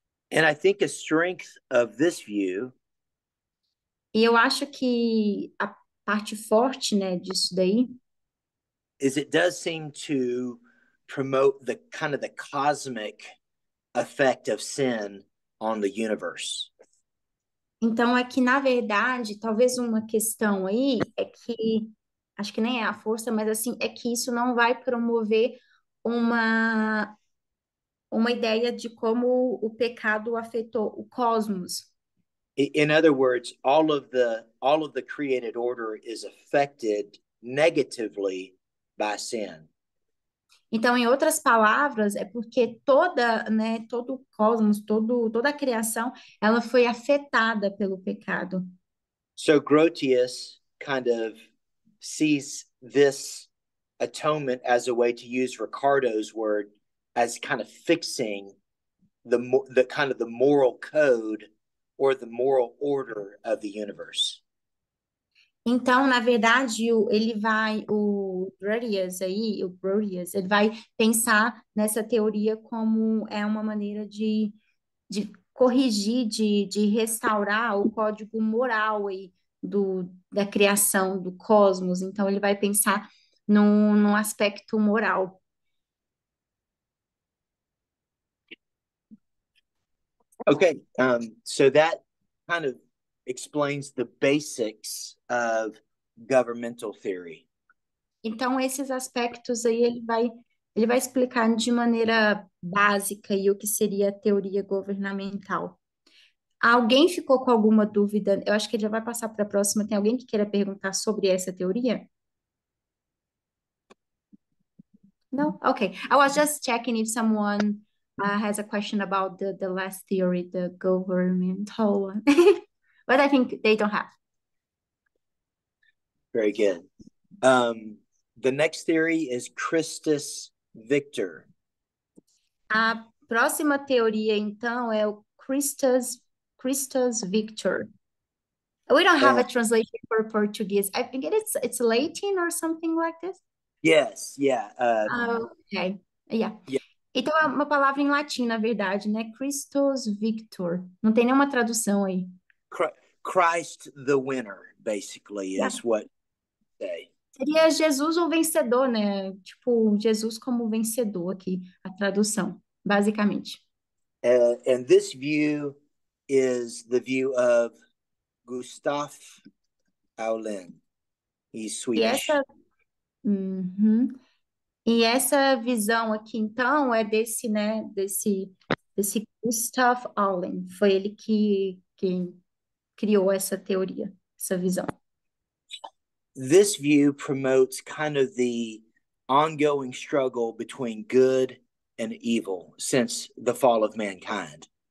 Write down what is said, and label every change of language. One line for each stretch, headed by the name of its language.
English: And I think a strength of this view
Portuguese: E eu acho que a parte forte, né, disso daí
English: is it does seem to promote the kind of the cosmic effect of sin on the universe.
Portuguese: então é que, na verdade, talvez uma questão aí é que, acho que nem é a força, mas assim, é que isso não vai promover uma, uma ideia de como o pecado afetou o cosmos.
English: In other words, all of the created order is affected negatively by sin.
Portuguese: Então, em outras palavras, é porque né, todo o cosmos, toda a criação, ela foi afetada pelo pecado.
English: So Grotius kind of sees this atonement as a way, to use Ricardo's word, as kind of fixing the kind of the moral code or the moral order of the universe.
Portuguese: Então, na verdade, o Grotius, ele vai pensar nessa teoria como é uma maneira de corrigir, de restaurar o código moral aí da criação do cosmos. Então, ele vai pensar num aspecto moral.
English: Okay, so that kind of explains the basics of governmental theory.
Portuguese: Então, esses aspectos aí ele vai explicar de maneira básica aí o que seria a teoria governamental. Alguém ficou com alguma dúvida? Eu acho que ele já vai passar para a próxima. Tem alguém que queira perguntar sobre essa teoria?
English: No? Okay. I was just checking if someone has a question about the last theory, the governmental one. But I think they don't have. Very good. The next theory is Christus Victor.
Portuguese: A próxima teoria, então, é o Christus Victor.
English: We don't have a translation for Portuguese. I think it's Latin or something like this. Yes, yeah. Okay, yeah. Yeah.
Portuguese: Então é uma palavra em latim, na verdade, né? Christus Victor. Não tem nenhuma tradução aí.
English: Christ the winner. basically, Yeah. is what they.
Portuguese: Seria Jesus o vencedor, né? Tipo, Jesus como vencedor aqui, a tradução, basicamente.
English: And this view is the view of Gustav Aulin. He's E Swedish. Uhum.
Portuguese: E essa visão aqui, então, é desse, né, desse Gustav Aulin. Foi ele que criou essa teoria, essa visão.
English: This view promotes kind of the ongoing struggle between good and evil since the fall of mankind.